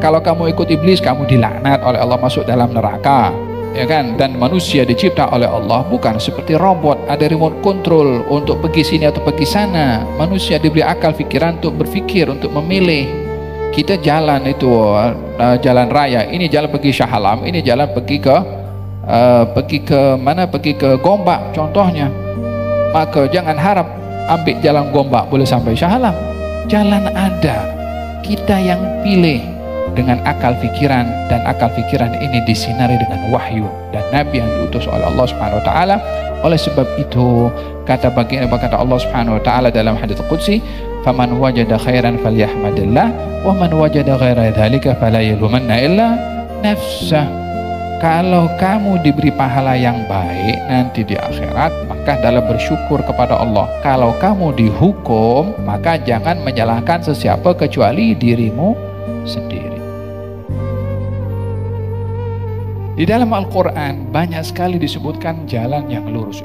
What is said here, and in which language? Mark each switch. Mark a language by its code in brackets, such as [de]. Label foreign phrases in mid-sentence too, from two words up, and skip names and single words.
[ms] Kalau kamu ikut iblis, kamu dilaknat oleh Allah, masuk dalam neraka. Ya kan? Dan manusia dicipta oleh Allah bukan seperti robot, ada remote control untuk pergi sini atau pergi sana. Manusia diberi akal pikiran untuk berpikir, untuk memilih. Kita jalan itu jalan raya, ini jalan pergi Shah Alam, ini jalan pergi ke mana? Pergi ke Gombak contohnya. Maka jangan harap ambil jalan Gombak boleh sampai Shah Alam. Jalan ada, kita yang pilih dengan akal pikiran, dan akal pikiran ini disinari dengan wahyu dan nabi yang diutus oleh Allah [ar] سبحانه وتعالى. [ms] Oleh sebab itu kata Allah [ar] سبحانه وتعالى [ms] dalam hadits qudsi, [ar] فمن وجد خيرا فليحمد الله ومن وجد غير ذلك فلا يلومن إلا نفسه. [ms] Kalau kamu diberi pahala yang baik nanti di akhirat, maka dalam bersyukur kepada Allah. Kalau kamu dihukum, maka jangan menyalahkan sesiapa kecuali dirimu sendiri. Di dalam Al-Quran banyak sekali disebutkan jalan yang lurus.